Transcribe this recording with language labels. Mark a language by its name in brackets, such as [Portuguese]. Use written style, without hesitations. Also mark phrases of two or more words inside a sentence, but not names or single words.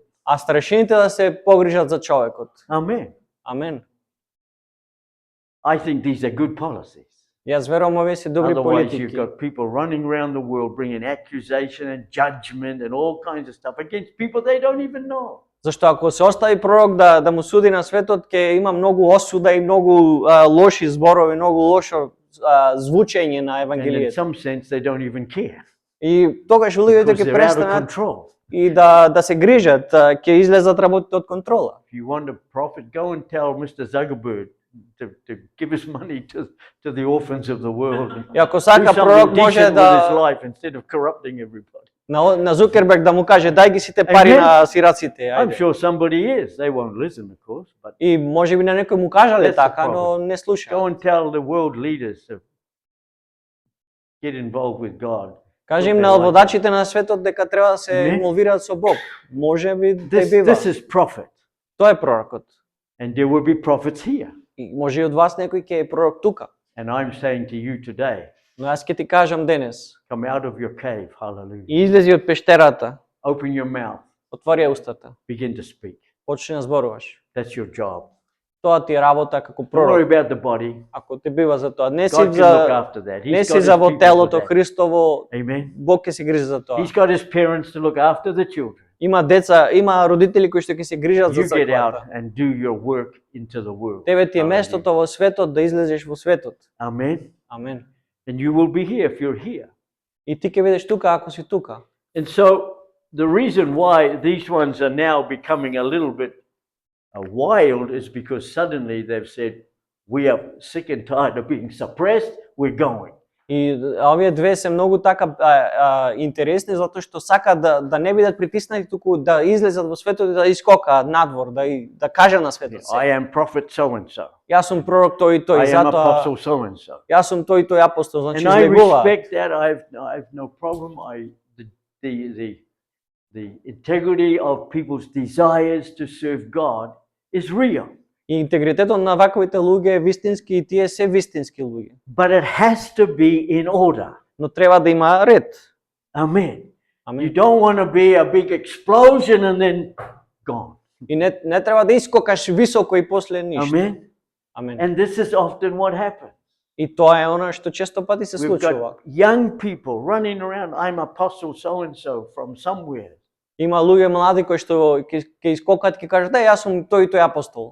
[Macedonian] а старешините да се погрижат за човекот. [English] Amen. [Macedonian] Амен. [English] I think these are good policies. [Macedonian] Јас верувам овие се добри [English] Otherwise, you've [Macedonian] политики. [English] got people running around the world bringing accusation and judgment and all kinds of stuff against people they don't even know. [Macedonian] Зашто ако се остави пророк да му суди на светот, ќе има многу осуда и многу лоши зборови, многу лошо звучење на [English] And in [Macedonian] евангелието. [English] some sense, they don't even care [Macedonian] И тогаш луѓето [English] because [Macedonian] ќе [English] they're out of [Macedonian] престанат [English] control. [Macedonian] и да се грижат, ќе излезат работите од контрола. [English] If you want a prophet, go and tell Mr. Zuckerberg to give his money to the orphans of the world. And [Macedonian] И ако [English] do [Macedonian] сака [English] something [Macedonian] пророк може [English] decent with his [Macedonian] да [English] life instead of corrupting everybody. [Macedonian] на Зукерберг да му каже дај ги сите пари [English] Amen. [Macedonian] на сираците, [English] I'm [Macedonian] ајде. [English] sure somebody is. They won't listen, of course, but [Macedonian] И можеби на некој му кажале [English] That's the [Macedonian] така, но [English] problem. [Macedonian] не слуша. [English] go and tell the world leaders to get involved with God [Macedonian] Кажи им [English] They [Macedonian] на [English] like [Macedonian] водачите на светот дека треба да се Не. инволвираат со Бог. Може би [English] This, [Macedonian] те бива. [English] this is prophet. [Macedonian] Тоа е пророкот. [English] And there will be prophets here. [Macedonian] И може и од вас некој ќе е пророк тука. [English] And I'm saying to you today, [Macedonian] Но јас ќе ти кажам денес, [English] come out of your cave. Hallelujah. [Macedonian] и излези од пештерата, [English] Open your mouth. [Macedonian] отвори ја устата, [English] Begin to speak. [Macedonian] почни да зборуваш. [English] That's your job. [Macedonian] Тоа ти е работа како [English] Don't worry [Macedonian] пророк. [English] about the body. [Macedonian] Ако те бива за тоа, не си [English] God can look [Macedonian] за [English] after that. [Macedonian] не [English] He's [Macedonian] си [English] got [Macedonian] за [English] his [Macedonian] во [English] people for [Macedonian] телото [English] that. [Macedonian] Христово, [English] Amen. [Macedonian] Бог ќе се грижи за тоа. [English] He's got his parents to look after the children. [Macedonian] Има деца, има родители кои што ќе се грижат за [English] You get out [Macedonian] црквата. [English] and do your work into the world. [Macedonian] Тебе ти е [English] Hallelujah. [Macedonian] местото во светот да излезеш во светот. [English] Amen. [Macedonian] Амен. [English] And you will be here if you're here. [Macedonian] И ти ќе бидеш тука ако си тука. [English] And so the reason why these ones are now becoming a little bit wild is because suddenly they've said, we are sick and tired of being suppressed, we're going. [Macedonian] И овие две се многу така интересни затоа што сакаат да не бидат притиснати, туку да излезат во светот и да искокаат надвор, да кажа на светот. [English] I am prophet so and so. [Macedonian] Јас сум пророк тој и тој, [English] I am [Macedonian] затоа [English] apostle so and so. [Macedonian] јас сум тој и тој апостол, значи [English] And I [Macedonian] излегува. [English] respect that. I've no problem. The integrity of people's desires to serve God is real. [Macedonian] И интегритетот на ваковите луѓе е вистински и тие се вистински луѓе. [English] But it has to be in order. [Macedonian] Но треба да има ред. [English] Amen. You [Macedonian] Амен. [English] don't want to be a big explosion and then gone. [Macedonian] И не треба да искокаш високо и после ништо. [English] Amen. [Macedonian] Амен. [English] And this is often what happens. [Macedonian] И тоа е она што често пати се [English] We've [Macedonian] случува. [English] got young people running around. I'm apostle so and so from somewhere. [Macedonian] Има луѓе млади кои што ќе искокат и ќе кажат: "Јас сум тој и тој апостол."